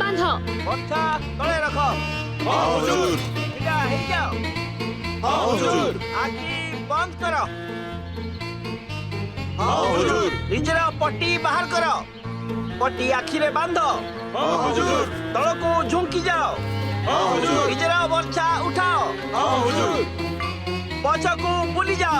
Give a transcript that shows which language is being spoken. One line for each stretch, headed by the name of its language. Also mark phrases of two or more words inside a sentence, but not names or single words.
Odia: ବର୍ଷା ତଳେ ରଖ।
Hindi: हाँ हुजूर।
Odia: ସିଧା ହେଇଯାଅ।
Hindi: हाँ हुजूर।
Odia: ଆଖି ବନ୍ଦ କର।
Hindi: हाँ हुजूर।
Odia: ନିଜର ପଟି ବାହାର କର। ପଟି ଆଖିରେ ବାନ୍ଧ।
Hindi: हाँ हुजूर।
Odia: ତଳକୁ ଝୁଙ୍କି ଯାଅ।
Hindi: हाँ हुजूर।
Odia: ନିଜର ବର୍ଷା ଉଠାଅ।
Hindi: हाँ हुजूर।
Odia: ପଛକୁ ବୁଲି ଯାଅ।